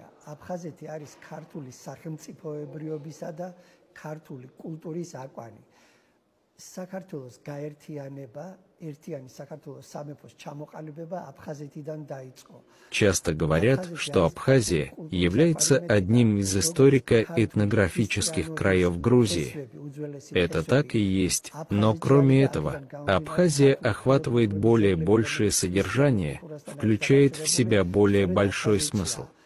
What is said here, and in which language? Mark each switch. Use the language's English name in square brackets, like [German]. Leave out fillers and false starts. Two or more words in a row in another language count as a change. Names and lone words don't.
[Georgian] აფხაზეთი არის ქართული სახელმწიფოებრიობისა და ქართული კულტურის აკვანი. საქართველოს გაერთიანება, ერთიანი საქართველოს სამეფოს ჩამოყალიბება აფხაზეთიდან დაიწყო. [Russian] Часто говорят, что Абхазия является одним из историко-этнографических краев Грузии. Это так и есть, но кроме этого, Абхазия охватывает более большее содержание, включает в себя более большой смысл.